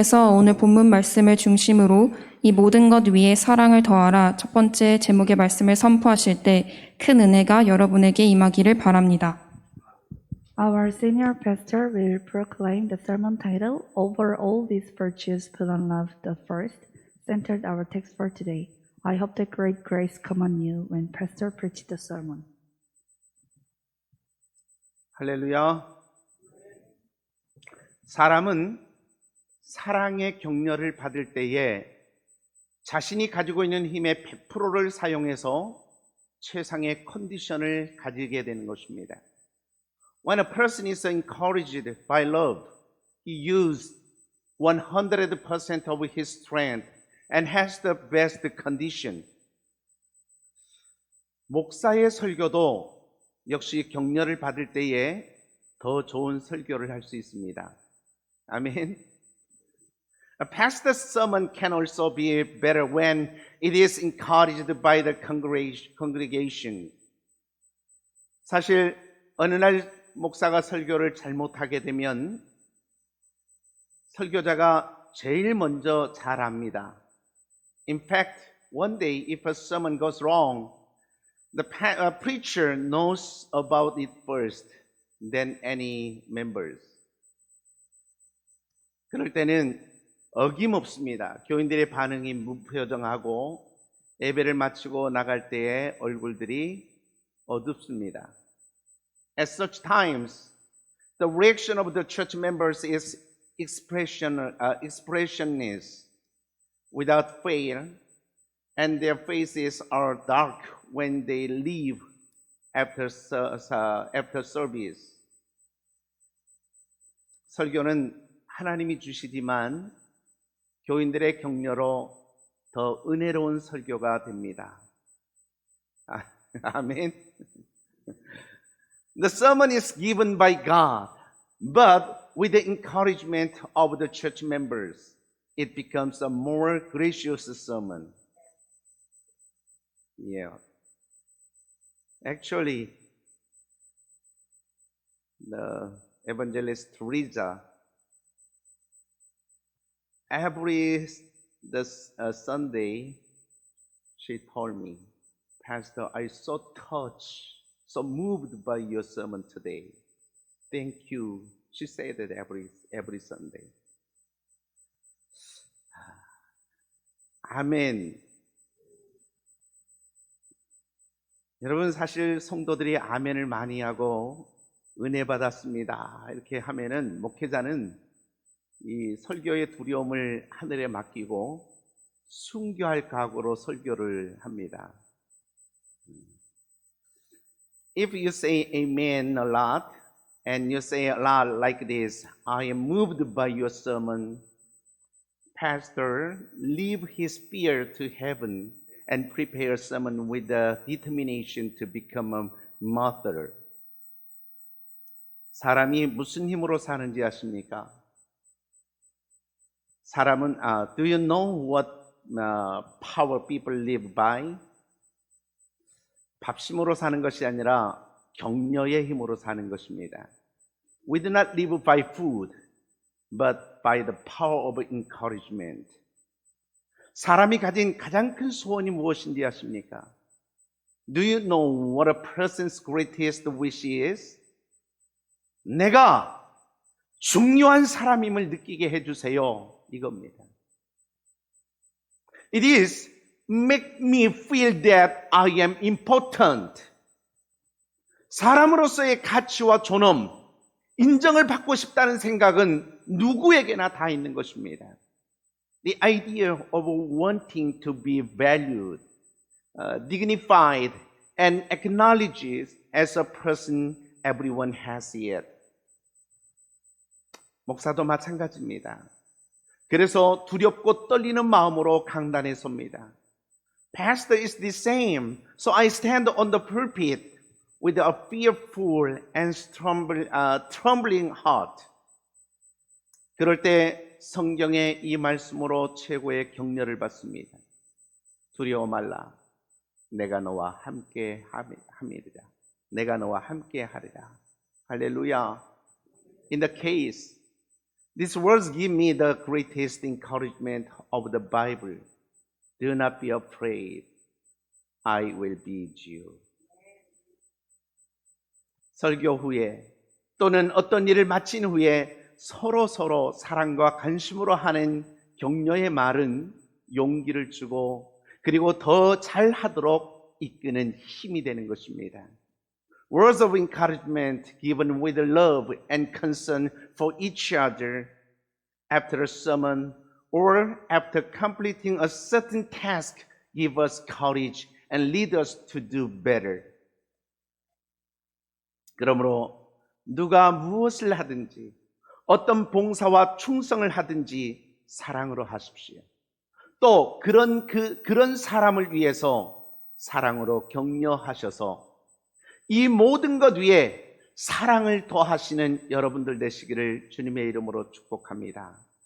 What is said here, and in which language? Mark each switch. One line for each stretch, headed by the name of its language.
Korean: 그래서 오늘 본문 말씀을 중심으로 이 모든 것 위에 사랑을 더하라 첫 번째 제목의 말씀을 선포하실 때 큰 은혜가 여러분에게 임하기를 바랍니다.
English: Our senior pastor will proclaim the sermon title, Over All These Virtues Put on Love the First, centered our text for today. I hope that great grace come on you when pastor preached the sermon.
Korean: 할렐루야. 사람은 사랑의 격려를 받을 때에 자신이 가지고 있는 힘의 100%를 사용해서 최상의 컨디션을 가지게 되는 것입니다.
English: When a person is encouraged by love, he uses 100% of his strength and has the best condition.
Korean: 목사의 설교도 역시 격려를 받을 때에 더 좋은 설교를 할 수 있습니다. 아멘.
English: A pastor's sermon can also be better when it is encouraged by the congregation.
Korean: 사실 어느 날 목사가 설교를 잘못하게 되면 설교자가 제일 먼저 잘합니다.
English: In fact, one day if a sermon goes wrong, the preacher knows about it first than any members.
Korean: 그럴 때는 어김없습니다. 교인들의 반응이 무표정하고 예배를 마치고 나갈 때의 얼굴들이 어둡습니다.
English: At such times, the reaction of the church members is expressionless, without fail, and their faces are dark when they leave after service.
Korean: 설교는 하나님이 주시지만 교인들의 격려로 더 은혜로운 설교가 됩니다. 아멘.
English: The sermon is given by God, but with the encouragement of the church members, it becomes a more gracious sermon. Yeah. Actually, the evangelist Teresa, every Sunday, she told me, Pastor, I so touched, so moved by your sermon today. Thank you. She said that every Sunday.
Korean: 아멘. 여러분, 사실 성도들이 아멘을 많이 하고 은혜 받았습니다 이렇게 하면은 목회자는 이 설교의 두려움을 하늘에 맡기고 순교할 각오로 설교를 합니다.
English: If you say amen a lot and you say a lot like this, I am moved by your sermon, Pastor, leave his fear to heaven and prepare a sermon with the determination to become a martyr.
Korean: 사람이 무슨 힘으로 사는지 아십니까? 사람은
English: do you know what power people live by?
Korean: 밥심으로 사는 것이 아니라 격려의 힘으로 사는 것입니다.
English: We do not live by food, but by the power of encouragement.
Korean: 사람이 가진 가장 큰 소원이 무엇인지 아십니까?
English: Do you know what a person's greatest wish is?
Korean: 내가 중요한 사람임을 느끼게 해주세요. 이겁니다.
English: It is make me feel that I am important.
Korean: 사람으로서의 가치와 존엄, 인정을 받고 싶다는 생각은 누구에게나 다 있는 것입니다.
English: The idea of wanting to be valued, dignified, and acknowledged as a person everyone has it.
Korean: 목사도 마찬가지입니다. 그래서 두렵고 떨리는 마음으로 강단에 섭니다.
English: Pastor is the same, so I stand on the pulpit with a fearful and trembling heart.
Korean: 그럴 때 성경의 이 말씀으로 최고의 격려를 받습니다. 두려워 말라. 내가 너와 함께 함이리라. 내가 너와 함께 하리라. 할렐루야.
English: In the case These words give me the greatest encouragement of the Bible. Do not be afraid. I will be with you.
Korean: 설교 후에 또는 어떤 일을 마친 후에 서로 사랑과 관심으로 하는 격려의 말은 용기를 주고 그리고 더 잘하도록 이끄는 힘이 되는 것입니다.
English: Words of encouragement given with love and concern for each other after a sermon or after completing a certain task give us courage and lead us to do better.
Korean: 그러므로 누가 무엇을 하든지 어떤 봉사와 충성을 하든지 사랑으로 하십시오. 또 그런 사람을 위해서 사랑으로 격려하셔서 이 모든 것 위에 사랑을 더하시는 여러분들 되시기를 주님의 이름으로 축복합니다.